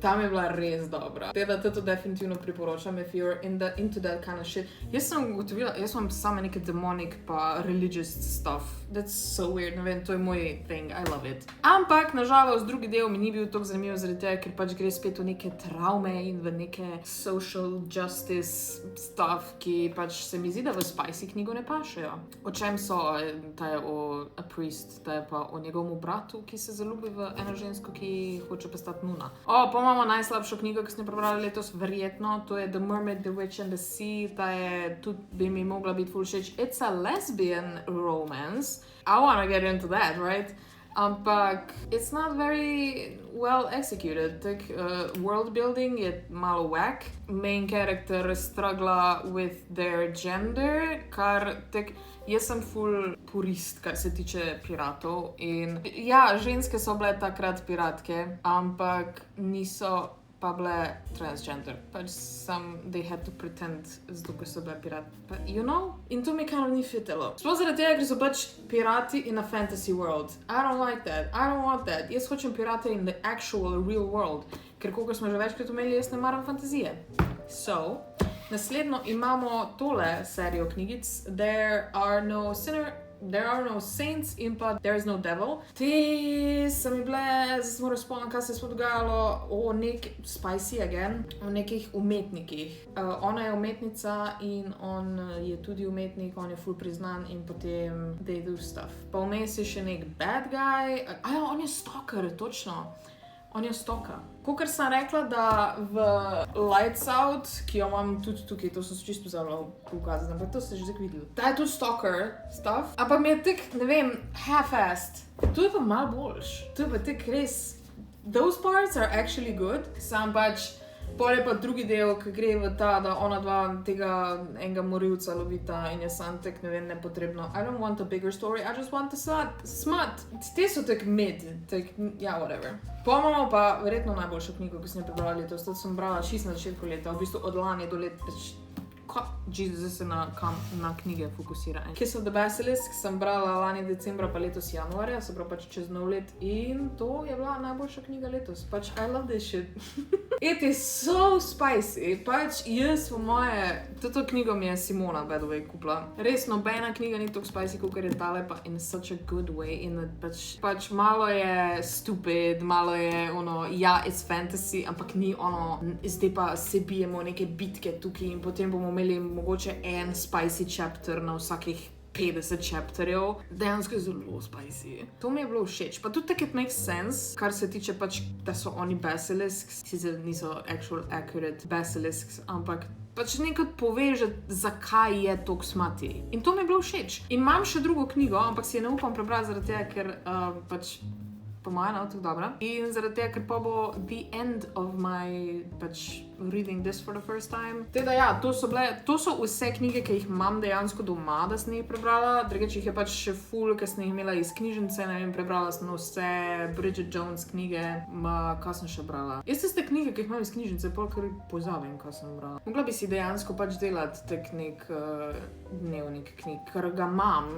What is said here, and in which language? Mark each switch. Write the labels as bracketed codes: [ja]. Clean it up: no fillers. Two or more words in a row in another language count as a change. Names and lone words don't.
[sl] Tam je bila res dobra. Teda to definitivno priporočam, [en] if you're into that kind of shit. [sl] Jaz sem ugotovila, jaz imam same neke demonic pa [en] religious stuff. That's so weird, [sl] ne vem, to je moj thing, [en] I love it. [sl] Ampak, nažalost, drugi del mi ni bil tako zanimiv zaradi tega, ker pač gre spet v neke traume in v neke [en] social justice stuff, [sl] ki pač se mi zdi, da v Spicy knjigo ne pašejo. O čem so? Ta je o A Priest, ta je pa o njegovem bratu, ki se zaljubi v eno žensko, ki hoče postati nuna. Pa imamo najslabšo knjigo, ki sem jo prebrala letos, verjetno, to je The Mermaid, The Witch and the Sea, ta je tudi, bi mi mogla biti ful všeč. It's a lesbian romance. [en] I wanna get into that, right? Ampak it's not very well executed. World building [sl] je malo [en] whack. Main character struggla with their gender, [sl] kar jaz sem full purist, kar se tiče piratov. In ja, ženske so bile takrat piratke, ampak niso pa bile transgender. [en] Pač they had to pretend, [sl] zato ker so bile pirati. [en] You know? [sl] In to mi kar ni fitelo. Sploh zaradi tega, ker so pač pirati [en] in a fantasy world. I don't like that. I don't want that. [sl] Jaz hočem pirate [en] in the actual real world. [sl] Ker koliko smo že večkrat omenili, jaz ne maram fantazije. So, naslednjo imamo tole serijo knjigic. There are no saints in pa There is no devil. Te so mi bile, zdaj sem moral spomniti, kaj se je dogajalo o Spicy again, o nekih umetnikih. Ona je umetnica in on je tudi umetnik, on je ful priznan in potem [en] they do stuff. [sl] Pa vmes je še nek [en] bad guy, [sl] on je stalker, točno. On je stalker. Kakor sem rekla, da v Lights Out, ki jo imam tudi tukaj, to sem se čisto pozabila pokazati, ampak to ste že zdaj videli. Ta je tudi stalker stuff, ampak mi je tak, ne vem, half-assed. To je pa malo boljš. To je pa tak res. [en] Those parts are actually good, [sl] sam pač pol je pa drugi del, ki gre v ta, da ona dva tega enega morilca lovita in je sam tak, ne vem, nepotrebno. [en] I don't want a bigger story, I just want a smut. [sl] Te so tak mid, ja, whatever. Imamo pa verjetno najboljšo knjigo, ki sem jo prebrala letos, to sem brala 6 na začetku leta, v bistvu od lani do leta. Zdaj se na knjige fokusira. Kiss of the Basilisk sem brala lani decembra pa letos januarja, se pravi pač čez nov let in to je bila najboljša knjiga letos. [en] Pač I love this shit. It is so spicy. [sl] Pač jaz po moje, toto knjigo mi je Simona [en] by the way [sl] kupila. Res nobena knjiga ni tako spicy, kot je tale, pa [en] in such a good way. [sl] In pač malo je stupid, malo je ja, [en] it's fantasy, [sl] ampak ni zdaj pa se bijemo neke bitke tukaj in potem bomo imeli mogoče en [en] spicy chapter [sl] na vsakih 50 chapterjev. Dejansko je zelo spicy. To mi je bilo všeč. Pa tudi tako [en] it makes sense, [sl] kar se tiče pač, da so oni basilisks, sicer niso [en] actual accurate basilisks, [sl] ampak pač nekaj pove, že zakaj je toliko smati. In to mi je bilo všeč. In imam še drugo knjigo, ampak si je ne upam prebrati zaradi tega, ker pač po mojem ne bo tako dobra. In zaradi tega, ker pa bo [en] the end of my pač reading this for the first time. [sl] Teda ja, to so vse knjige, ki jih imam dejansko doma, da sem jih prebrala. Drugače jih je pač še ful, ki sem jih imela iz knjižnice, ne vem, prebrala sem vse Bridget Jones knjige, kaj sem še brala. Jaz tiste knjige, ki jih imam iz knjižnice, pol kar pozabim, kaj sem brala. Mogla bi si dejansko pač delati tak nek dnevnik knjig, ker ga imam.